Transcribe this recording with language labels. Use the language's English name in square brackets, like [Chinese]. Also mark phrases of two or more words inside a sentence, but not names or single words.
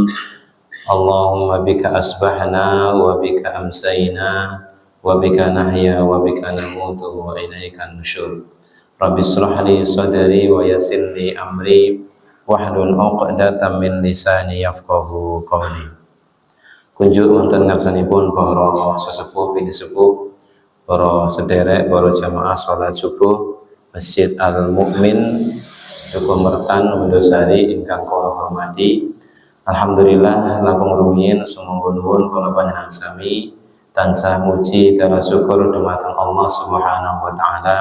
[Arabic] اللهم بك أصبحنا وبك أمسينا وبك نحيا وبك نموت وإليك النشور. رب اشرح لي صدري ويسر لي أمري واحلل عقدة من لساني يفقهوا قولي. [Javanese] Kunjuk wonten ngarsanipun para sesepuh bini sepuh, para sederek, para jamaah salat subuh Masjid Al-Mukmin Dukuh Mertan Mendosari ingkang kula hormati. Alhamdulillah langkung rumiyin sumangga nuwun kula panjenengan sami tansah muji dan syukur dumateng [Arabic] الله سبحانه وتعالى.